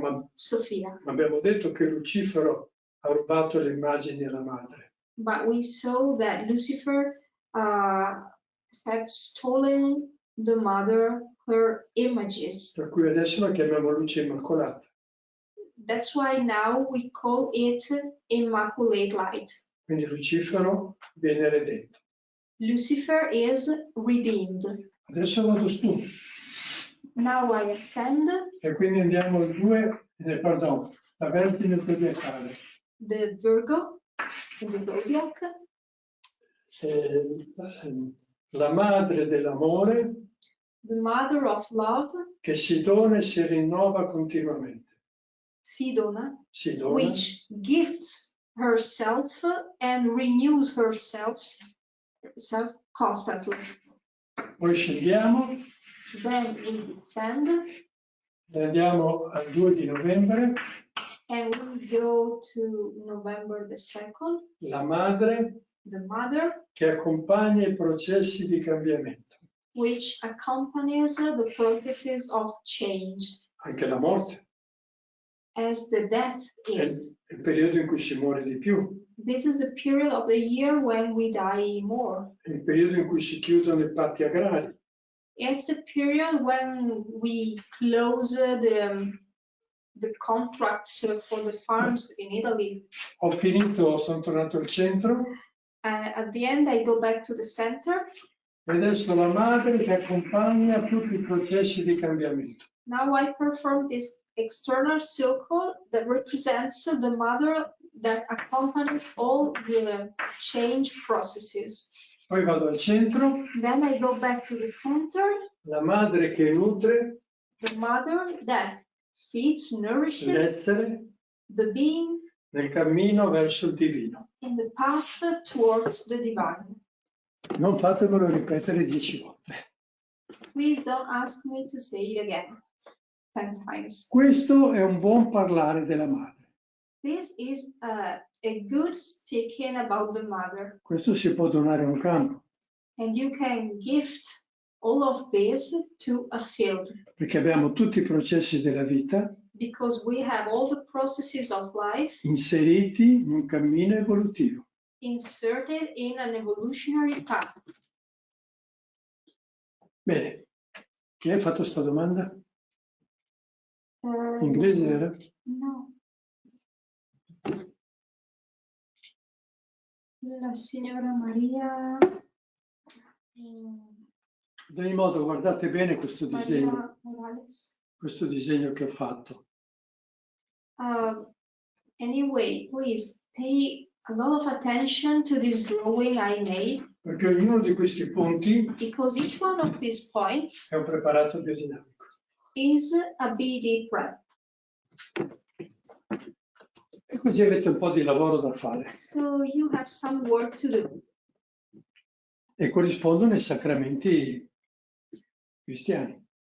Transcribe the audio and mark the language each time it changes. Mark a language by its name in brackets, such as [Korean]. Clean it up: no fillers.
[Italian] ma Sophia, abbiamo detto che Lucifero ha rubato le immagini alla madre. [English] but we saw that Lucifer have stolen the mother, her images. [Italian] Per cui adesso la chiamiamo luce immacolata. [English] That's why now we call it Immaculate Light. [Italian] Quindi Lucifero viene redento. [English] Lucifer is redeemed. [Italian] Adesso vado su [English] Now I ascend [Italian] e quindi andiamo al 2, pardon, la Vergine zodiacale. [English] the Virgo, the zodiac, [Italian] La madre dell'amore [English] the mother of love, [Italian] che si dona e si rinnova continuamente. si dona, Si dona, [English] which gifts herself and renews herself constantly. [Italian] poi scendiamo [English] Then we descend [Italian] e andiamo al 2 di novembre, [English] and we go to November the 2nd, [Italian] la madre [English] the mother, [Italian] che accompagna i processi di cambiamento, [English] which accompanies the processes of change, [Italian] anche la morte, [English] as the death [Italian] è [English] is. [Italian] il periodo in cui si muore di più, [English] This is the period of the year when we die more. [Italian] è il periodo in cui si chiudono i patti agrari, [English] It's the period when we close the contracts for the farms in Italy. [Italian] Ho finito, sono tornato al centro [English] At the end, I go back to the center. [Italian] e adesso la madre che accompagna tutti i processi di cambiamento. [English] Now I perform this external circle that represents the mother that accompanies all the change processes. [Italian] Poi vado al centro, [English] Then I go back to the center, [Italian] la madre che nutre [English] the mother that feeds, nourishes [Italian] l'essere [English] the being [Italian] nel cammino verso il divino. [English] in the path towards the divine. [Italian] Non fatemelo ripetere 10 volte. [English] Please don't ask me to say it again 10 times. [Italian] Questo è un buon parlare della madre. [English] This is a good speaking about the mother. [Italian] Questo si può donare a un campo, [English] And you can gift all of this to a field [Italian] perché abbiamo tutti i processi della vita [English] because we have all the processes of life [Italian] inseriti in un cammino evolutivo. [English] inserted in an evolutionary path. [Italian] Bene, chi ha fatto questa domanda? Uh, Inglese era? No. La signora Maria. Ad ogni modo, guardate bene questo disegno, Maria Morales. questo disegno che ho fatto. [English] Anyway, please pay a lot of attention to this drawing I made [Italian] Perché ognuno di questi punti [English] because each one of these points [Italian] è un preparato biodinamico. [English] is a BD prep. [Italian] E così avete un po' di lavoro da fare. [English] So you have some work to do. [Italian] E corrispondono ai sacramenti cristiani.